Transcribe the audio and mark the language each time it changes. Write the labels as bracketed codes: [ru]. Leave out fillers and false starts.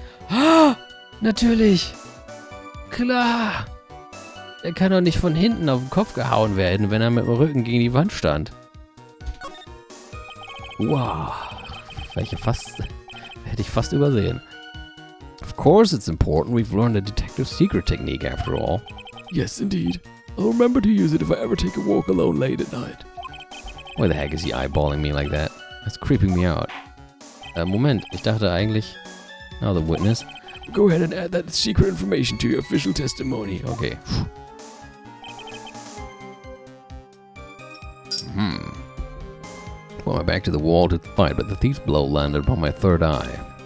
[de] Ah, natürlich. Klar. Er kann doch nicht von hinten auf den Kopf gehauen werden, wenn er mit dem Rücken gegen die Wand stand. Wow. Hätte ich fast übersehen. [en] Of course it's important. We've learned a detective secret technique after all. Yes, indeed. I'll remember to use it if I ever take a walk alone late at night. Why the heck is he eyeballing me like that? That's creeping me out. [de] Moment, ich dachte eigentlich... [en] Now the witness. Go ahead and add that secret information to your official testimony. Okay. Put my back to the wall to fight, but the thief's blow landed upon my third eye.